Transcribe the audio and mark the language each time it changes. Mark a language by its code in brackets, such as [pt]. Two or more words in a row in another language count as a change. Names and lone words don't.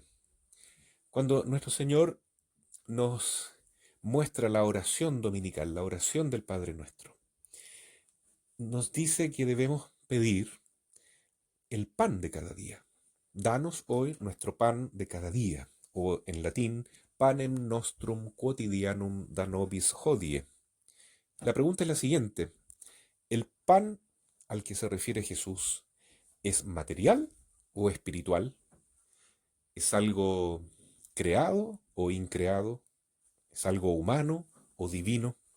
[es] Cuando nuestro Señor nos muestra la oración dominical, la oración del Padre Nuestro, nos dice que debemos pedir el pan de cada día. Danos hoy nuestro pan de cada día, o en latín, [la] panem nostrum quotidianum da nobis hodie. [es] La pregunta es la siguiente: ¿el pan al que se refiere Jesús es material o espiritual? ¿Es algo creado o increado? ¿Es algo humano o divino?